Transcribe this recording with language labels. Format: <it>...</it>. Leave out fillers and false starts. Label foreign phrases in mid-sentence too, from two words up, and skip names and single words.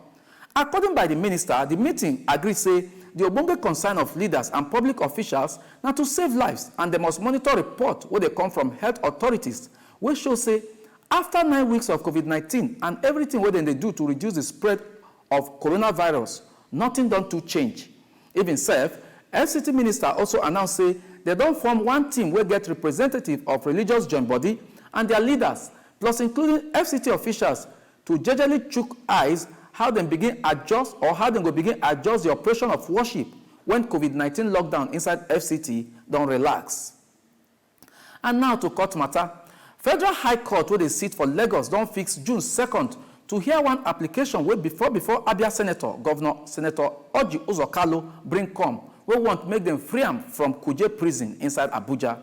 <pcm>According by the minister, the meeting agreed say the ogbonge concern of leaders and public officials na to save lives, and they must monitor report where they come from health authorities, which show say after 9 weeks of COVID-19 and everything wey they do to reduce the spread of coronavirus, nothing done to change. Even self, FCT minister also announced say they don't form one team wey get representative of religious joint body and their leaders, plus including FCT officials, to jejely chook eyes how they begin adjust or how they go begin adjust the operation of worship when COVID-19 lockdown inside FCT don't relax. And now to court matter. Federal High Court where they sit for Lagos don't fix June 2nd to hear one application where before Abia Senator Orji Uzor bring come, we want make them free am from Kuje prison inside Abuja.</pcm>